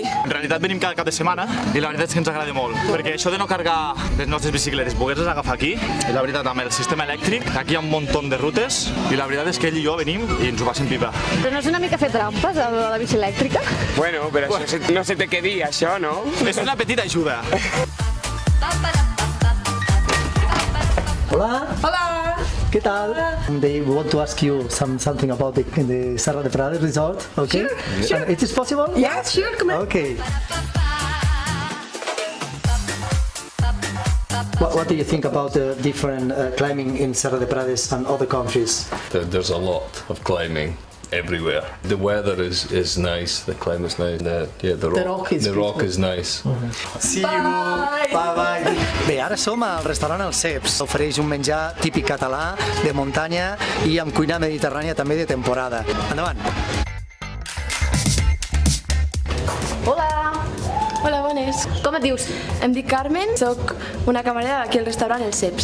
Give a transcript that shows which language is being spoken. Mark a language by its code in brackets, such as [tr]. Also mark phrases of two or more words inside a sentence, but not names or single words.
[ca] En realitat venim cada cap de setmana i la veritat és que ens agrada molt, perquè això de no carregar les nostres bicicletes, poder-les agafar aquí, i la veritat amb el sistema elèctric, aquí hi ha un munt de rutes i la veritat és que ell i jo venim i ens ho passem pipa. Però no és una mica fer trampes a la bici elèctrica? Bueno, però això no se té que dir, això, no? És una petita ajuda. Hola. Hola. Què tal? [en] They want to ask you something about the Serra de Prades Resort. Okay? Sure. It is possible? Yeah, sure, come on. Okay. What do you think about the different climbing in Serra de Prades and other countries? There's a lot of climbing everywhere. The weather is nice, the climate's nice. The rock is nice. See you. Bye bye. [ca] Bé, ara som al restaurant El Ceps. Ofereix un menjar típic català, de muntanya i amb cuina mediterrània també de temporada. Endavant. Hola! Hola, bones. Com et dius? Em dic Carmen, sóc una camarera d'aquí al restaurant El Ceps.